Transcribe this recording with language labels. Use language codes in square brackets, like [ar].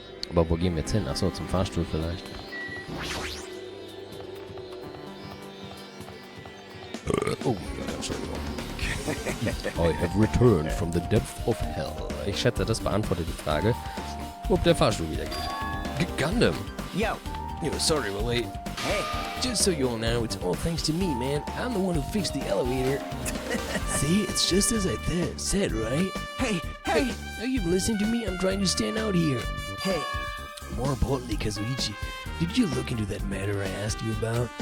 [de] Aber wo gehen wir jetzt hin? Achso, zum Fahrstuhl vielleicht. Oh mein Gott, Entschuldigung. [en] I have returned from the depth of hell. [de] Ich schätze, das beantwortet die Frage, ob der Fahrstuhl wieder geht. [en] Gundam! Yo. Sorry we're late. Hey. Just so you all know, it's all thanks to me, man. I'm the one who fixed the elevator. See, it's just as I said, right? Hey. Are you listening to me? I'm trying to stand out here. Hey. More importantly, Kazuichi, did you look into that matter I asked you about?